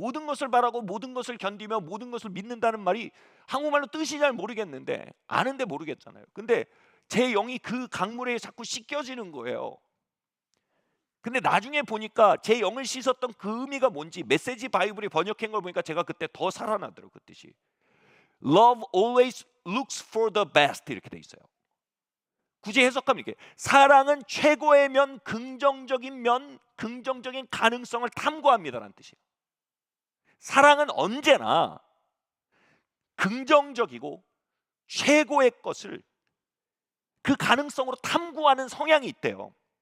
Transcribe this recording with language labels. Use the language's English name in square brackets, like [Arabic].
[Korean] 모든 것을 바라고 모든 것을 견디며 모든 것을 믿는다는 말이 한국말로 뜻이 잘 모르겠는데, 아는데 모르겠잖아요. 근데 제 영이 그 강물에 자꾸 씻겨지는 거예요. 근데 나중에 보니까 제 영을 씻었던 그 의미가 뭔지 메시지 바이블이 번역한 걸 보니까 제가 그때 더 살아나더라고요. 그 뜻이 [English] Love always looks for the best [Korean] 이렇게 돼 있어요. 굳이 해석하면 이렇게, 사랑은 최고의 면, 긍정적인 가능성을 탐구합니다라는 뜻이에요. 사랑은 언제나 긍정적이고 최고의 것을 그 가능성으로 탐구하는 성향이 있대요.